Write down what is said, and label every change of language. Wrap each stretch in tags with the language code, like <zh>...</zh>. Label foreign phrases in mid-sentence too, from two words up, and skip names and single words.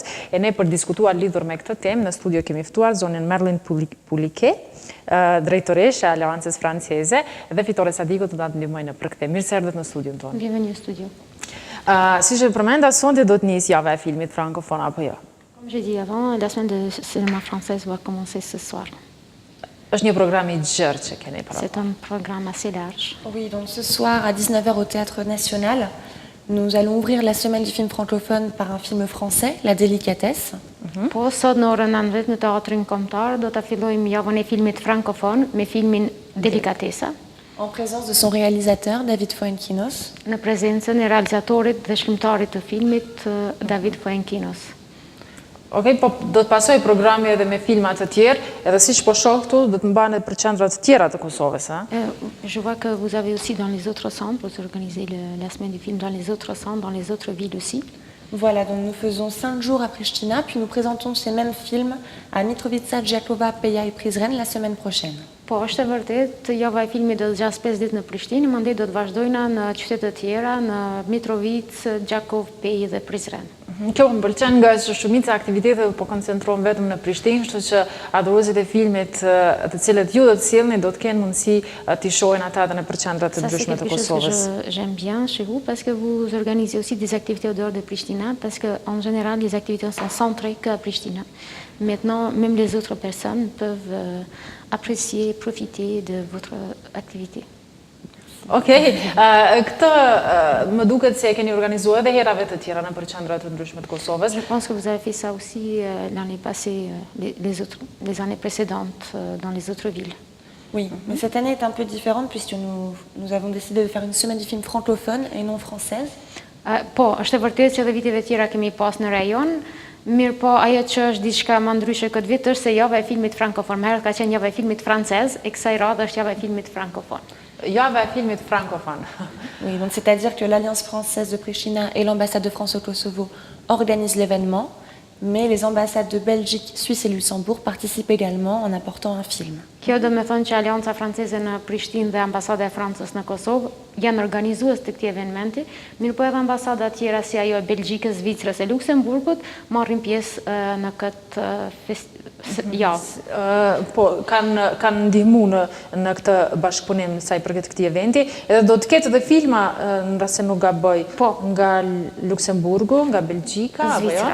<sq>E ne për diskutuar lidhur me këtë temë në studio kemi ftuar zonën Merlin Pulike, drejtoresh e Aleancës Franceze dhe Fitore Sadiku të na ndihmojnë për këtë. Mirë se erdhët në studion tonë. Bienvenue në studio. Siç e përmenda, sonte do të nisë java e filmit frankofon apo jo?</sq> <fr>Comme j'ai dit avant, la semaine de cinéma française va commencer ce soir.</fr> <sq>Është një program i gjerë që keni para.</sq> <fr>C'est un programme assez large. Oui, donc ce soir à 19h au Théâtre National, nous allons ouvrir la semaine du film francophone par un film français, La Délicatesse.</fr> <sq>Po sot në orën 19 në Teatrin Kombëtar do ta fillojmë javën e filmit frankofon me filmin Delikatesa,</sq> <fr>En présence de son réalisateur, David Fuenkinos.</fr> <sq>në prezencën e realizatorit dhe shkrimtarit të filmit David Fuenkinos. Okej, po do të pasoj programi edhe me filma të tjerë, edhe siç po shoh këtu do të mbahet për qendra të tjera të Kosovës, ha?</sq> <fr>Je vois que vous avez aussi dans les autres centres, vous organisez la semaine du film dans les autres centres, dans les autres villes aussi. Voilà, donc nous faisons 5 jours à Pristina, puis nous présentons ces mêmes films à Mitrovica, Gjakova, Peja et Prizren la semaine prochaine.</fr> <sq>Po, është e vërtet, java e filmit do të zgjas 5 ditë në Prishtinë, mandej do të vazhdojna në qytete të tjera, në Mitrovic, Gjakov, Pejë dhe Prizren. Kjo më pëlqen nga që shumica aktivitetet po koncentrohen vetëm në Prishtinë, kështu që adhuruesit e filmit të cilët ju do të sjellni do të kenë mundësi t'i shohin ata edhe në qendra të ndryshme të Kosovës.</sq> <fr>J'aime bien chez vous parce que vous organisez aussi des activités au dehors de Pristina parce que en général les activités sont centrées qu'à Pristina. Maintenant, même les autres personnes peuvent apprécier, profiter de votre activité.</fr> <sq>Okej, këtë më duket se e keni organizuar edhe herave të tjera në qendra të ndryshme të Kosovës.</sq> <fr>Je pense que vous avez fait ça aussi l'année passée, les années précédentes dans les autres villes. Oui, mais cette année est un peu différente puisque nous avons décidé de faire une semaine du film francophone et non française.</fr> <sq>Po, është e vërtetë që edhe viteve tjera kemi pas në rajon, mirë po ajo që është diçka më ndryshe këtë vit është se java e filmit frankofon. Më herët ka qenë java e filmit francez, e kësaj radhe është java e filmit frankofon. Java e filmit frankofon.</sq> <fr>Oui, donc c'est-à-dire que l'Alliance française de Pristina et l'ambassade de France au Kosovo organisent l'événement, mais les ambassades de Belgique, Suisse et Luxembourg participent également en apportant un film.</fr> <sq>Kjo do me thonë që Alianca Franceze në Prishtinë dhe ambasada e Francës në Kosovë janë organizues të këtij eventi, mirë po edhe ambasada tjera si ajo e Belgjikës, Zvicrës e Luksemburgut marrin pjesë në këtë javë. Po, kanë ndihmu në këtë bashkëpunim sa i përket këtij eventi, edhe do të ketë edhe filma nëse nuk gaboj, nga Luksemburgu, nga Belgjika apo jo?</sq>